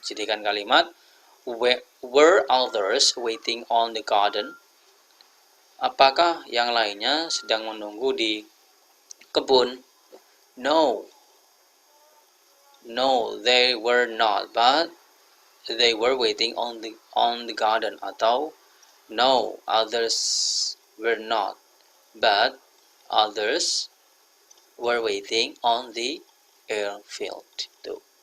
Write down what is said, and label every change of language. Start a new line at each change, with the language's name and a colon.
Indonesian: Jadikan kalimat
English: were others waiting on the garden?
Indonesian: Apakah yang lainnya sedang menunggu di kebun?
English: No, they were not, but they were waiting on the garden.
Indonesian: Atau
English: no, others were not, but others were waiting on the airfield.
Indonesian: Tuh.